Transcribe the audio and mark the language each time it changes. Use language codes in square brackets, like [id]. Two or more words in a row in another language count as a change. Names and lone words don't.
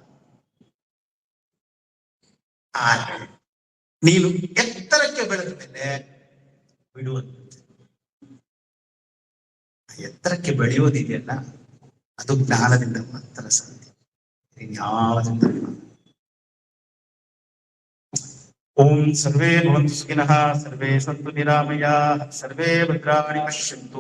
[kn] ನೀನು ಎತ್ತರಕ್ಕೆ ಬೆಳೆದ ಮೇಲೆ ಬಿಡುವಂತೆ. ಎತ್ತರಕ್ಕೆ ಬೆಳೆಯೋದಿದೆಯಲ್ಲ, ಅದು ಜ್ಞಾನದಿಂದ ಮಾತ್ರ ಸಾಧ್ಯ, ಇನ್ಯಾವುದರಿಂದ. [sa] ಓಂ ಸರ್ವೇ ಭವಂತು ಸುಖಿನಃ, ಸರ್ವೇ ಸಂತು ನಿರಾಮಯಾಃ, ಸರ್ವೇ ಭದ್ರಾಣಿ ಪಶ್ಯಂತು.